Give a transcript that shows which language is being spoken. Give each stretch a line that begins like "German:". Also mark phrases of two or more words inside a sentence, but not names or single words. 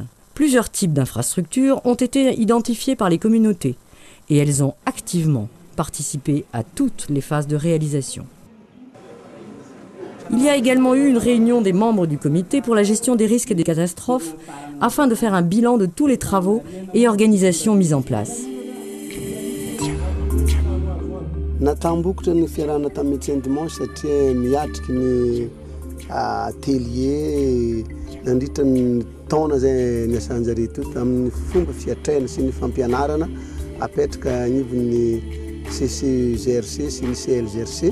French: Plusieurs types d'infrastructures ont été identifiés par les communautés et elles ont activement participé à toutes les phases de réalisation. Il y a également eu une réunion des membres du comité pour la gestion des risques et des catastrophes afin de faire un bilan de tous les travaux et organisations mis en place.
Malagasy: Taona zay niasanjare to amin'ny fomba fiatraina sy ny fampianarana apetraka anivon'ny CCGRC sy ny CLGRC.